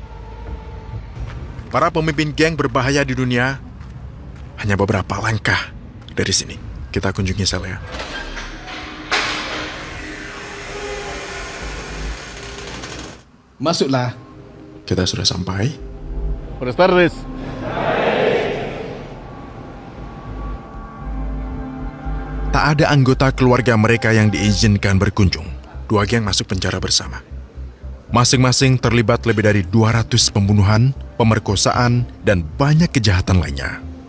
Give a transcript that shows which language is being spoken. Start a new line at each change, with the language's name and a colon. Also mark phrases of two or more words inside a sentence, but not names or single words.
Indonesian: Para pemimpin geng berbahaya di dunia hanya beberapa langkah dari sini. Kita kunjungi sel ya. Masuklah. Kita sudah sampai.
Spanish: Buenas tardes.
Indonesian: Tak ada anggota keluarga mereka yang diizinkan berkunjung. 2 geng masuk penjara bersama. Masing-masing terlibat lebih dari 200 pembunuhan, pemerkosaan, dan banyak kejahatan lainnya.